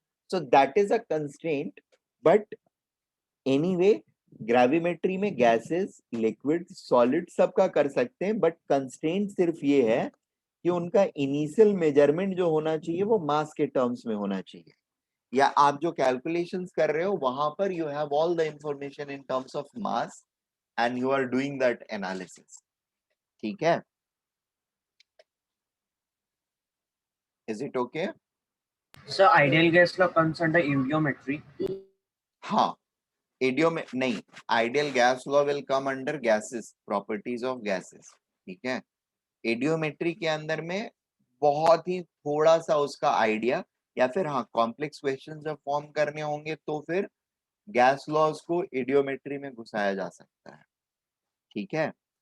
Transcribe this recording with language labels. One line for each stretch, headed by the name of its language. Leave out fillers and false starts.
Hindi: So that is a constraint, but anyway gravimetry में gases, liquid, solid सबका कर सकते हैं, बट कंस्ट्रेंट सिर्फ ये है कि उनका इनिशियल मेजरमेंट जो होना चाहिए वो मास के टर्म्स में होना चाहिए, या आप जो कैलकुलेशंस कर रहे हो वहां पर
English: you have all the information in terms of mass and you are doing that analysis,
Hindi: ठीक है।
English: Is it okay? Sir, ideal gas law comes under embryometry. हाँ,
Hindi: एडियो में नहीं,
English: Ideal gas law will come under gases, properties of gases, ठीक है।
Hindi: एडियोमेट्री के अंदर में बहुत ही थोड़ा सा उसका आइडिया, या फिर हाँ कॉम्प्लेक्स क्वेश्चन जब फॉर्म करने होंगे तो फिर गैस लॉज को एडियोमेट्री में घुसाया जा सकता है, ठीक है।